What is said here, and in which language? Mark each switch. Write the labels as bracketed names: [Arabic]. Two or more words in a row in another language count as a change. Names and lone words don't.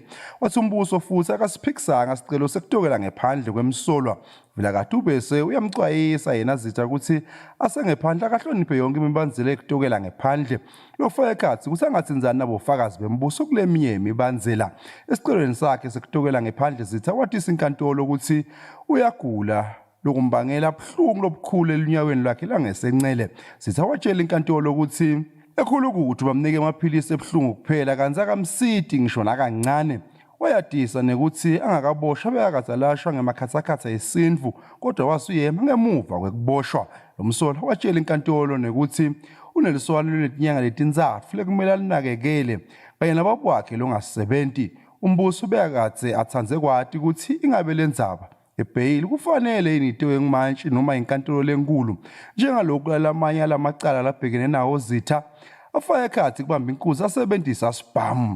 [Swati] Wathi umbuso futhi akasiphikisanga sicelo sekutokela ngephandle kwemsolwa. Vilakati ubese uyamcwayisa yena zitha ukuthi asengephandle akahloniphe yonke imibandzela ekutokela ngephandle. Lofaka ekhatsi ukuthi angatsinzani nabofakazi bembuso kuleminye imibandzela. Esicelweni sakhe sekutokela ngephandle zitha watisa inkantolo ukuthi uyagula lokumbangela buhlungu lobukhulu elinyaweni lwakhe langesencele. Zitha watshela inkantolo ukuthi ekhulu ukuthi bamnike amaphilisi ebuhlungu kuphela kanti akamsidi ngisho nakancane. Wayadisa nekuthi angakaboshwa bekazalashwa ngemakhatsakhatha esindvu kodwa wasuyema ngemuva kwekuboshwa. Lo msolwa watshela inkantolo nekuthi uneliswalo letinyanga letintsatfu lekumele alinakekele kanye nababwakhe longasebenti. Umbuso ubekadze atsandze kwati ukuthi ingabe lendzaba ebhayili kufanele initiwe ngumantshi noma inkantolo lenkulu njengalokhu lalamanye alamacala labhekene nawo Zitha afake ekhatsi kubamba inkuzi asebenzisa sibhamu.